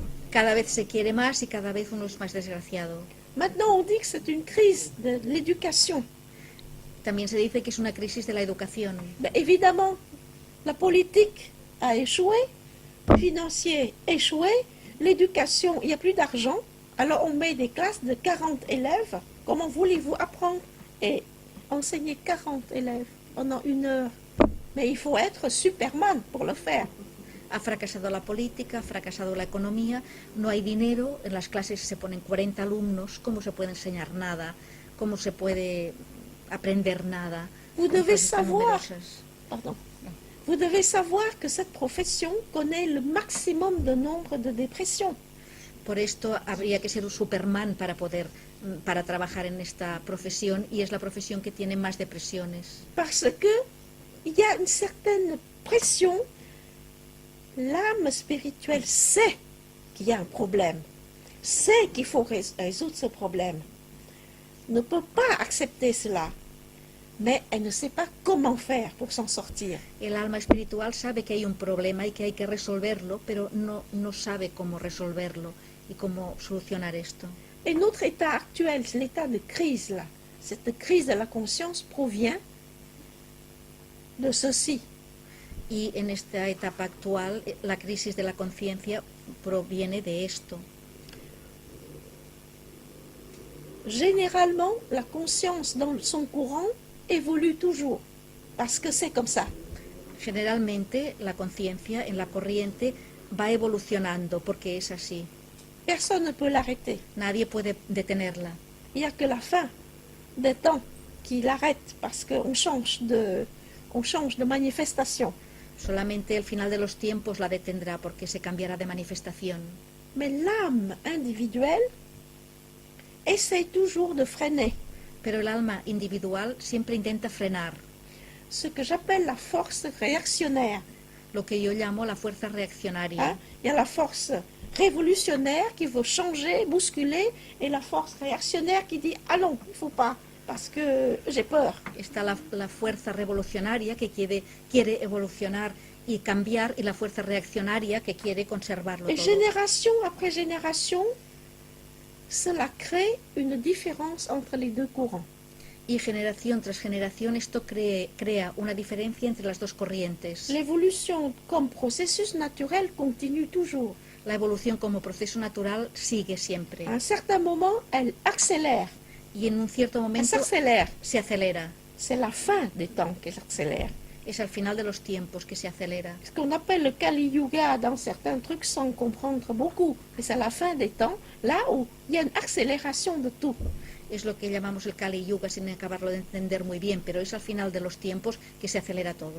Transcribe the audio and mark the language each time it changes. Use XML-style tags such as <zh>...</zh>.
<es>Cada vez se quiere más y cada vez uno es más desgraciado.</es> <fr>Maintenant, on dit que c'est une crise de l'éducation.</fr> <es>También se dice que es una crisis de la educación.</es> <fr>Mais évidemment, la politique a échoué, financier échoué, l'éducation, il n'y a plus d'argent, alors on met des classes de 40 élèves. Comment voulez-vous apprendre et enseigner 40 élèves pendant 1 heure? Mais il faut être Superman pour le faire.</fr> <es>Ha fracasado la política, ha fracasado la economía, no hay dinero, en las clases se ponen 40 alumnos, ¿cómo se puede enseñar nada? ¿Cómo se puede aprender nada?</es> <fr>Vous devez savoir, Pardon. vous devez savoir que cette profession connaît le maximum de nombre de dépressions.</fr> <es>Por esto habría que ser un Superman para trabajar en esta profesión, y es la profesión que tiene más depresiones.</es> <fr>Parce que il y a une certaine pression. L'âme spirituelle sait qu'il y a un problème, sait qu'il faut résoudre ce problème, ne peut pas accepter cela, mais elle ne sait pas comment faire pour s'en sortir.</fr> <es>El alma espiritual sabe que hay un problema y que hay que resolverlo, pero no sabe cómo resolverlo y cómo solucionar esto.</es> <fr>Et notre état actuel, l'état de crise là, cette crise de la conscience provient de ceci.</fr> <es>Y en esta etapa actual, la crisis de la conciencia proviene de esto.</es> <fr>Généralement, la conscience dans son courant évolue toujours, parce que c'est comme ça.</fr> <es>Generalmente, la conciencia en la corriente va evolucionando porque es así.</es> <fr>Personne ne peut l'arrêter.</fr> <es>Nadie puede detenerla.</es> <fr>Il n'y a que la fin des temps qui l'arrête, parce qu'on change de manifestation.</fr> <es>Solamente el final de los tiempos la detendrá porque se cambiará de manifestación.</es> <fr>Mais l'âme individuelle essaye toujours de freiner.</fr> <es>Pero el alma individual siempre intenta frenar.</es> <fr>Ce que j'appelle la force réactionnaire.</fr> <es>Lo que yo llamo la fuerza reaccionaria. Hein?</es> <fr>Il y a la force révolutionnaire qui veut changer, bousculer, et la force réactionnaire qui dit « Allons, il ne faut pas, parce que j'ai peur ».</fr> <es>Está la fuerza revolucionaria que quiere evolucionar y cambiar, y la fuerza reaccionaria que quiere conservarlo</es> <fr>Et</fr> <es>todo.</es> <fr>génération après génération, cela crée une différence entre les deux courants.</fr> <es>Y generación tras generación esto crea una diferencia entre las dos corrientes.</es> <fr>L'évolution comme processus naturel continue toujours.</fr> <es>La evolución como proceso natural sigue siempre.</es> <fr>À un certain moment, elle accélère.</fr> <es>Y en un cierto</es> <fr>Elle</fr> <es>momento</es> <fr>s'accélère.</fr> <es>se acelera.</es> <fr>C'est la fin des temps qu'elle accélère.</fr> <es>Es al final de los tiempos que se acelera.</es> <fr>Ce qu'on appelle le Kali Yuga dans certains trucs sans comprendre beaucoup. Mais c'est la fin des temps, là où il y a une accélération de tout.</fr> <es>Es lo que llamamos el Kali Yuga sin acabarlo de entender muy bien, pero es al final de los tiempos que se acelera todo.</es>